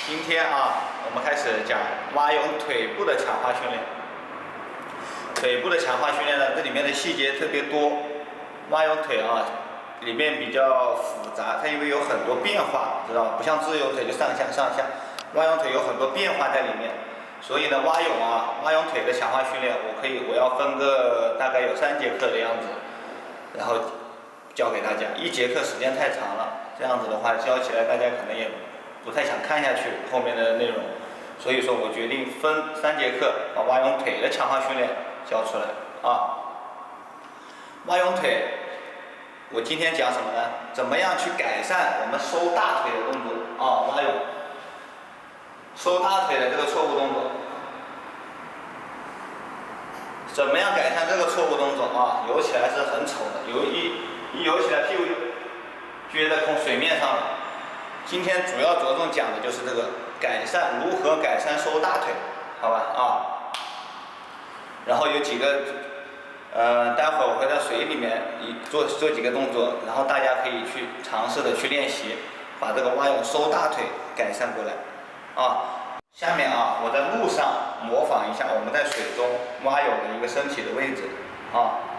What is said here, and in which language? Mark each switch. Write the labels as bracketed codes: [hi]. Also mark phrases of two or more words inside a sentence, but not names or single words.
[zh] 天啊，我們開始講蛙泳腿部的強化訓練。腿部的強化訓練呢，這裡面的細節特別多。蛙泳腿啊，裡面比較複雜，它因為有很多變化，知道吧？不像自由腿就上下上下，蛙泳腿有很多变化在裡面。所以呢，蛙泳腿的强化訓練，我要分個大概有3節課的樣子，然後教给大家。1節課時間太長了，這樣子的話教起來大家可能也不太想看下去後面的內容，所以說我決定分3節課把蛙泳腿的強化訓練教出来啊。蛙泳腿，我今天講什麼呢？怎麼樣去改善我們收大腿的動作啊？蛙泳收大腿的這個錯誤動作，怎麼樣改善這個錯誤動作啊？游起來是很醜的，一游起来屁股就撅在水面上了。今天主要着重講的就是這个如何改善收大腿，好吧啊？然後有幾個，待會兒我會在水裡面做幾個動作，然後大家可以去嘗試的去練習，把這個蛙泳收大腿改善過來啊。下面啊，我在路上模仿一下我们在水中蛙泳的一個身體的位置啊。